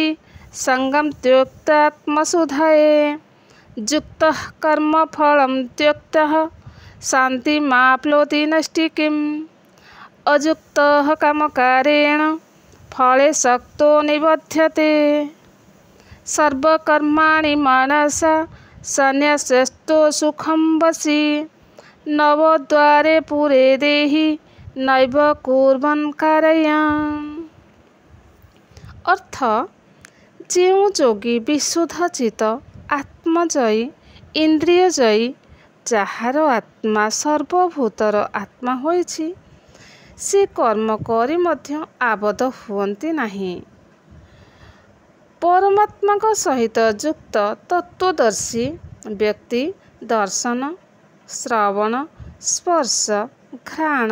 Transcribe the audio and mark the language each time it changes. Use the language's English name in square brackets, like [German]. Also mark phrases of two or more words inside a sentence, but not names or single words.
[Sanskrit] संगं त्यक्त्वा आत्मशुद्धये युक्तः कर्मफलं त्यक्तः शान्तिमाप्नोति नैष्ठिकीम् अयुक्तः कामकारेण फले सक्तो निबध्यते सर्वकर्माणि मनसा संन्यस्यस्तो सुखं वशी नवद्वारे पुरे देहि नैव कुर्वन् कारयन्। अर्थ, [Odia] ଯେଉଁ ଯୋଗୀ ବିଶୁଦ୍ଧ ଚିତ୍ତ ଆତ୍ମଜୟୀ ଇନ୍ଦ୍ରିୟଜୟୀ ଯାହାର ଆତ୍ମା ସର୍ବଭୂତର ଆତ୍ମା ହୋଇଛି, ସେ କର୍ମ କରି ମଧ୍ୟ ଆବଦ୍ଧ ହୁଅନ୍ତି ନାହିଁ। ପରମାତ୍ମାଙ୍କ ସହିତ ଯୁକ୍ତ ତତ୍ତ୍ୱଦର୍ଶୀ ବ୍ୟକ୍ତି ଦର୍ଶନ, ଶ୍ରବଣ, ସ୍ପର୍ଶ, ଘ୍ରାଣ,